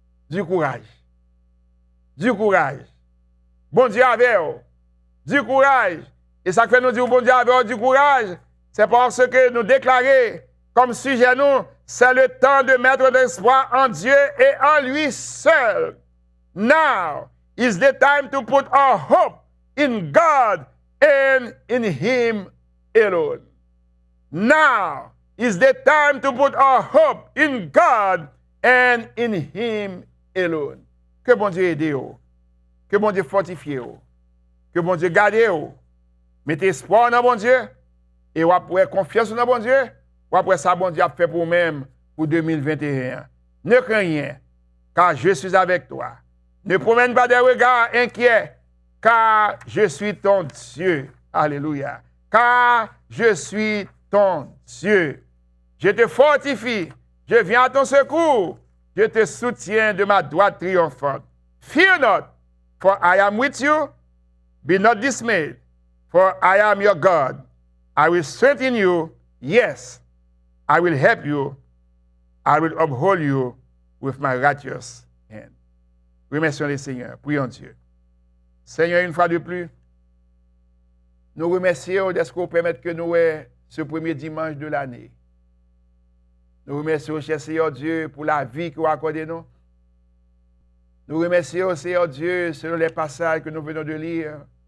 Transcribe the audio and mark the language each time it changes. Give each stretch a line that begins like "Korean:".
French: Du courage. Du courage. Bon Dieu avec vous. Du courage. Et ça fait nous dire bon Dieu avec vous du courage. C'est parce que nous déclarons comme sujet nous, c'est le temps de mettre l'espoir en Dieu et en lui seul.
English: Now is the time to put our hope in God and in Him alone. Now is the time to put our hope in God and in Him alone.
French: Que bon Dieu aide vous. Que bon Dieu fortifie vous. Que bon Dieu garde vous. Mettez espoir dans bon Dieu. Et vous avez confiance dans bon Dieu. Vous après ça, bon Dieu a fait pour vous-même pour 2021. Ne crains rien, car je suis avec toi. Ne promène pas des regards inquiets, car je suis ton Dieu. Alléluia. Car je suis ton Dieu. Je te fortifie. Je viens à ton secours. Je te soutiens de ma droite triomphante.
English: Fear not, for I am with you. Be not dismayed, for I am your God. I will strengthen you. Yes, I will help you. I will uphold you with my righteous hand.
French: Remercions le Seigneur. Prions Dieu. Seigneur, une fois de plus, nous remercions de ce qu'on permette que nous ayons ce premier dimanche de l'année. Nous remercions, cher Seigneur Dieu, pour la vie que vous accordez nous. Nous remercions, Seigneur Dieu, selon les passages que nous venons de lire.